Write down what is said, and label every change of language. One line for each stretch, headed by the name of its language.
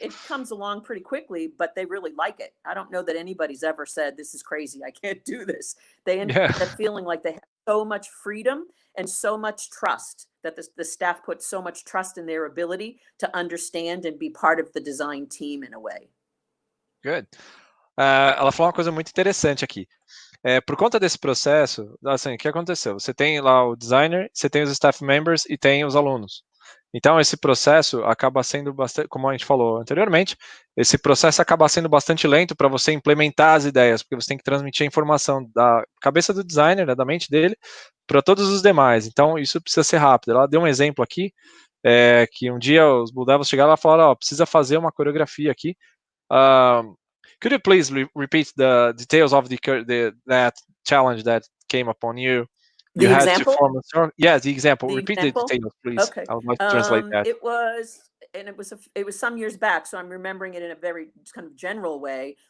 English: It comes along pretty quickly, but they really like it. I don't know that anybody's ever said, this is crazy, I can't do this. They end up feeling like they have so much freedom and so much trust, that the staff puts so much trust in their ability to understand and be part of the design team in a way. Good.
Portuguese: Ela falou uma coisa muito interessante aqui. Por conta desse processo, assim, o que aconteceu? Você tem lá o designer, você tem os staff members e tem os alunos. Então, esse processo acaba sendo bastante, como a gente falou anteriormente, esse processo acaba sendo bastante lento para você implementar as ideias, porque você tem que transmitir a informação da cabeça do designer, né, da mente dele, para todos os demais. Então, isso precisa ser rápido. Ela deu um exemplo aqui, que um dia os bluedevils chegaram e falaram, precisa fazer uma coreografia aqui.
English: Could you please repeat the details of that challenge that came upon you? The You had to example? form a circle. Yeah, the example. The Repeat the example? details, please. Okay. I would like to translate that. It was, and it was some years back, so I'm remembering it in a very kind of general way.